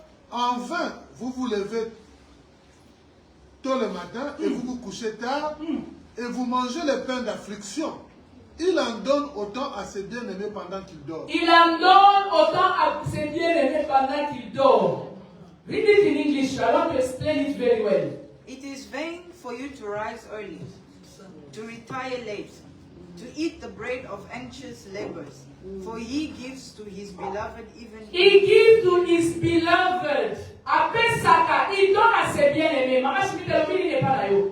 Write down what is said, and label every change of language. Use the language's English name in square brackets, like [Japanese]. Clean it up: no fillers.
[French] En vain, vous vous levez tôt le matin et vous vous couchez tard et vous mangez le pain d'affliction. Il en donne autant à ses bien-aimés pendant qu'il dort. Il en donne autant à ses bien-aimés pendant qu'il dort. [English] Read it in English. I want to explain it very well. It is vain for you to rise early, to retire late, to eat the bread of anxious labors. For he gives to his beloved even... He gives to his beloved. [French] Après Saka, il donne à ses bien-aimés. Maman, je me dis, il n'est pas là.